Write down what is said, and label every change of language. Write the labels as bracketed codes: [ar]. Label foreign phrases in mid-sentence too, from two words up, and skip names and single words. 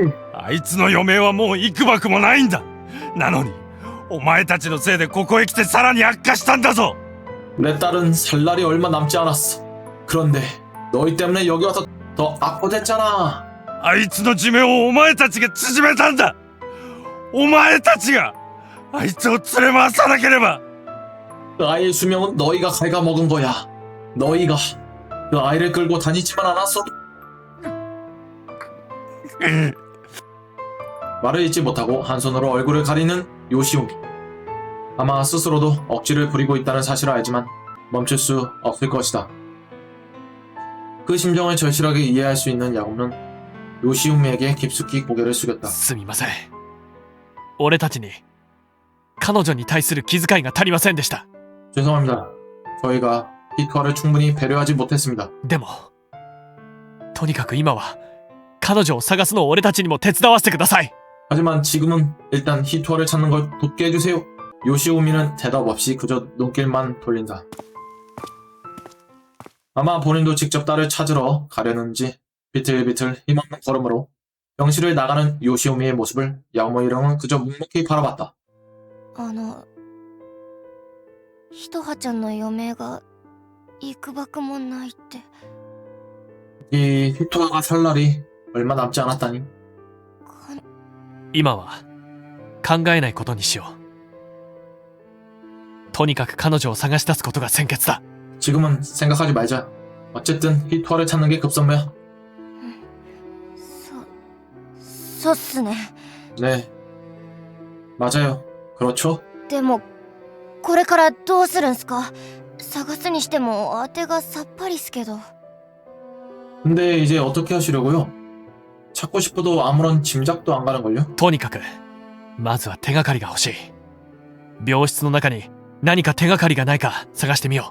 [ja] あいつの余命はもう幾ばくもないんだ。なのにお前たちのせいでここへ来てさらに悪化したんだぞ。 [ko] 내 딸은 살 날이 얼마 남지 않았어. 그런데 너희 때문에 여기 와서 더 악화됐잖아. [ja] あいつの寿命をお前たちが縮めたんだ。お前たちがあいつを連れ回さなければ。 [ko] 그 아이의 수명은 너희가 갉아먹은 거야. 너희가 그 아이를 끌고 다니지만 않았어도. 말을 잇지 못하고 한 손으로 얼굴을 가리는 요시오미. 아마 스스로도 억지를 부리고 있다는 사실을 알지만 멈출 수 없을 것이다. 그 심정을 절실하게 이해할 수 있는 야구는 요시오미에게 깊숙이 고개를 숙였다. [ja] すみません。俺たちに、彼女に対する気遣いが足りませんでした。 [ko] 죄송합니다. 저희가 히토와를 충분히 배려하지 못했습니다. [ja] でも、とにかく今は、彼女を探すのを俺たちにも手伝わせてください。 [ko] 하지만 지금은 일단 히토와를 찾는 걸 돕게 해주세요. 요시오미는 대답 없이 그저 눈길만 돌린다. 아마 본인도 직접 딸을 찾으러 가려는지 비틀비틀 힘없는 걸음으로 병실을 나가는 요시오미의 모습을 야오모 일행은 그저 묵묵히 바라봤다. [ja] ひとはちゃんの余命が幾ばくもないって。 [ko] 이 히토와가 살 날이 얼마 남지 않았다니. [ja] 今は、考えないことにしよう。とにかく彼女を探し出すことが先決だ。 [ko] 지금은 생각하지 말자. 어쨌든 히토와를 찾는 게 급선무야. [ja] そうっすね。 [ko] 네. 맞아요. 그렇죠? [ja] でもこれからどうするんすか？探すにしても当てがさっぱりっすけど。 [ko] 근데 이제 어떻게 하시려고요? 찾고 싶어도 아무런 짐작도 안 가는걸요? [ja] とにかくまずは手がかりが欲しい。病室の中に何か手がかりがないか探してみよ